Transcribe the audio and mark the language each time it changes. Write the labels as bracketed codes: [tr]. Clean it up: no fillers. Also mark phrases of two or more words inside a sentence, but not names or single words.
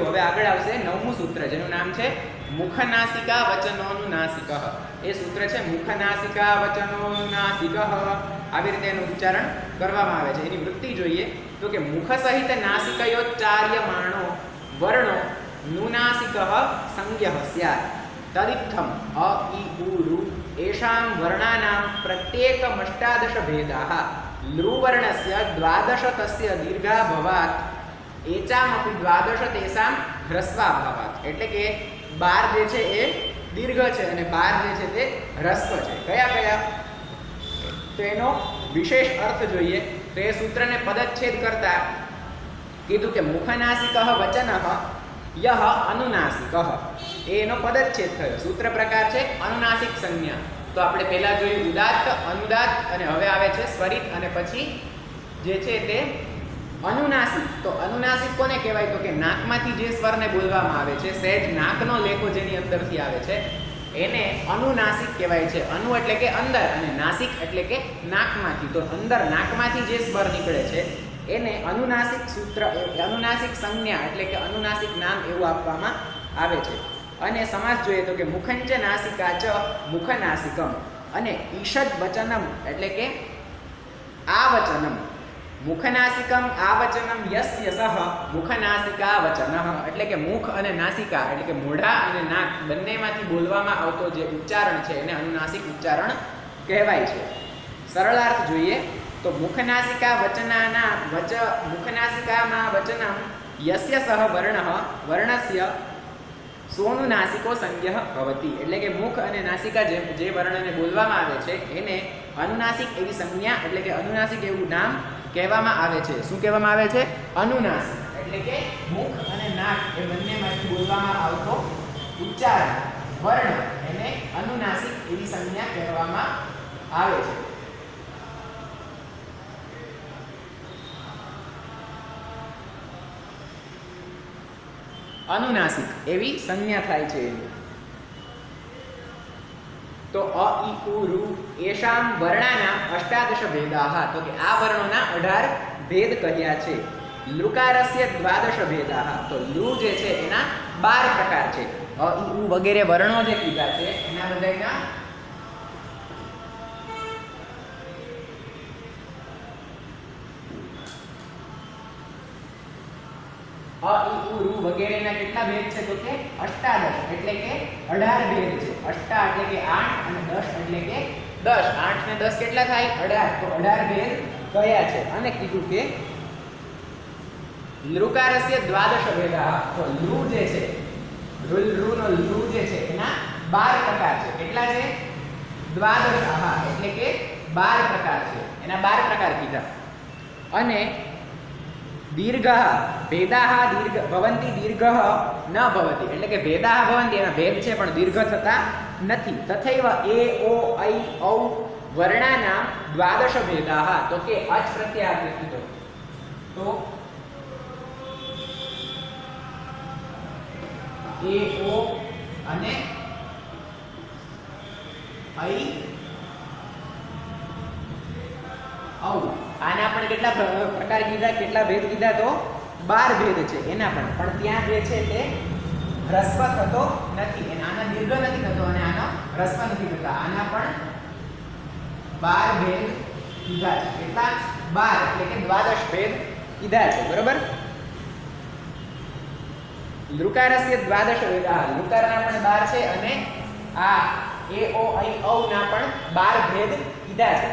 [gu] હવે આગળ આવશે નવમું સૂત્ર, જેનું નામ છે [sa] મુખનાસિકા વચનોનુનાસિકઃ। [gu] એ સૂત્ર છે [sa] મુખનાસિકા વચનોનુનાસિકઃ। [gu] આવી રીતે એનું ઉચ્ચારણ કરવામાં આવે છે। એની વૃત્તિ જોઈએ તો કે [sa] મુખ સહિત નાસિકયોચ્ચાર્યમાણો વર્ણો नुनासिकः संज्ञः स्यात् तदित्थम् अ इ उ ऋ एषां वर्णानां प्रत्येकमष्टादश भेदाः लृवर्णस्य 12 तस्य दीर्घा भवात् एचामपि 12 तेषां ह्रस्वा भवात्। [gu] એટલે કે 12 જે છે એ દીર્ઘ છે અને 12 જે છે તે હ્રસ્વ છે। કયા કયા? તો એનો વિશેષ અર્થ જોઈએ તો એ સૂત્રને પદચ્છેદ કરતા કીધું કે [sa] મુખનાસિકઃ વચનઃ यह अनुनासिकः, [gu] એનો પદચ્છેદ થયો। સૂત્ર પ્રકાર છે અનુનાસિક સંજ્ઞા। તો આપણે પહેલા જોયું ઉદાત્ત અનુદાત્ત અને હવે આવે છે સ્વરિત અને પછી જે છે તે અનુનાસિક। તો અનુનાસિક કોને કહેવાય? તો કે નાકમાંથી જે સ્વરને બોલવામાં આવે છે, સહજ નાકનો લેખો જેની અંદરથી આવે છે એને અનુનાસિક કહેવાય છે। અનુ એટલે કે અંદર અને નાસિક એટલે કે નાકમાંથી। તો અંદર નાકમાંથી જે સ્વર નિકળે છે એને અનુનાસિક સૂત્ર, અનુનાસિક સંજ્ઞા એટલે કે અનુનાસિક નામ એવું આપવામાં આવે છે। અને સમાસ જોઈએ તો કે [sa] मुखंच नासिका च मुखनासिकम [gu] अने [sa] ईषद वचनम [gu] એટલે કે आवचनम। [sa] मुखनासिकम आवचनम यस्य सह मुखनासिका वचनः [gu] એટલે કે મુખ અને નાસિકા એટલે કે મોઢા અને નાક બંનેમાંથી બોલવામાં આવતો જે ઉચ્ચારણ છે એને અનુનાસિક ઉચ્ચારણ કહેવાય છે। સરલાર્થ જોઈએ તો [sa] मुखनासिका वचनाना मुखनासिकामा वचनं यस्य सह वर्णः वर्णस्य सोनुनासिको संज्ञः भवति। [gu] એટલે કે મુખ અને નાસિકા જે વર્ણને બોલવામાં આવે છે એને અનુનાસિક એવી સંજ્ઞા એટલે કે અનુનાસિક એવું નામ કહેવામાં આવે છે। શું કહેવામાં આવે છે? અનુનાસિક। એટલે કે મુખ અને નાક એ બંનેમાંથી બોલવામાં આવતો ઉચ્ચારણ વર્ણ એને અનુનાસિક એવી સંજ્ઞા કહેવામાં આવે છે। અનુનાસિક એવી સંજ્ઞા થાય છે। [sa] तो अ इ उ ऋ एषां वर्णानां 18 भेदाः। [gu] તો કે આ વર્ણોના 18 ભેદ કહ્યા છે। [sa] लृकारस्य 12 भेदाः। [gu] તો લૃ જે છે એના 12 પ્રકાર છે। અ ઇ ઉ વગેરે વર્ણો જે કીધા છે એના બધાયના અ ઇ ઉ ઋ વગેરેના કેટલા ભેદ છે? તો કે 18 એટલે કે 18 ભેદ છે। 18 એટલે કે 8 અને 10 એટલે કે 10। 8 ને 10 કેટલા થાય? 18। તો 18 ભેદ કયા છે? અને કીધું કે [sa] લૃકારસ્ય 12 ભેદા। [gu] તો લૃ જે છે લૃ નો લૃ જે છે એના 12 પ્રકાર છે। કેટલા છે? 12। હા, એટલે કે 12 પ્રકાર છે। એના 12 પ્રકાર કીધા। [sa] અને दीर्घः भेदाः दीर्घ भवन्ति दीर्घः न भवति। [gu] એટલે કે [sa] भेदाः भवन्ति [gu] એના ભેદ છે પણ દીર્ઘ થતા નથી। [sa] तथैव ए ओ ऐ औ वर्णानां 12 भेदाः। [gu] તો કે અચ પ્રત્યય આપણે કીધો તો એ ઓ અને ઐ ઔ આના પણ કેટલા પ્રકાર કીધા? કેટલા ભેદ કીધા? તો 12 ભેદ છે એના પણ ત્યાં જે છે તે હ્રસ્વ થતો નથી। અને આના દીર્ઘ નથી થતો અને આનો હ્રસ્વ નથી થતા। આના પણ 12 ભેદ કીધા છે। કેટલા? 12 એટલે કે 12 ભેદ કીધા છે। બરાબર? [sa] લૃકારસ્ય 12 ભેદા। [gu] લૃકારના પણ 12 છે અને આ એ ઓ ऐ औ ના પણ 12 ભેદ કીધા છે।